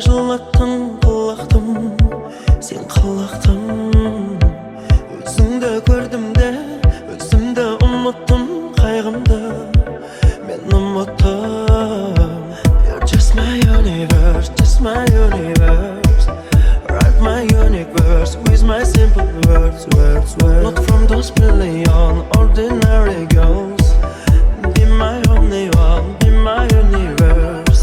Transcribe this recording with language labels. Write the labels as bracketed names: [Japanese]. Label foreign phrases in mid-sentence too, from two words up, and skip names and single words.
[Kazakh] жылаттың, қылақтым, сен қалақтым. Өзіңді көрдім де, өзімді ұмыттым, қайғымды мен ұмыттым. [English] You're just my universe, just my universe. Write my unique verse with my simple words, words, words. Not from those million ordinary girls. Be my only one, be my universe.